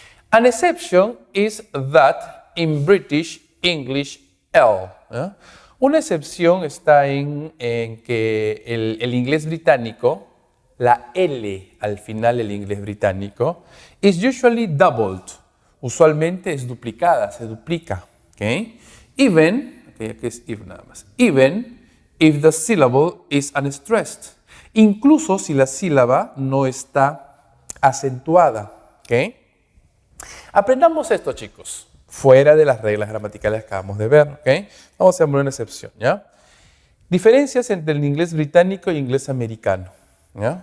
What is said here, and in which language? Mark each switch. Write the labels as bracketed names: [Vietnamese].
[English] An exception is that in British English L. [Spanish] ¿Ya? Una excepción está en que el inglés británico, la L al final del inglés británico, [English] is usually doubled. [Spanish] Usualmente es duplicada, se duplica. ¿Okay? Even, aquí es if nada más. [English] Even if the syllable is unstressed. [Spanish] Incluso si la sílaba no está acentuada. ¿Okay? Aprendamos esto, chicos, fuera de las reglas gramaticales que acabamos de ver. ¿Okay? Vamos a poner una excepción. ¿Ya? Diferencias entre el inglés británico y inglés americano. ¿Ya?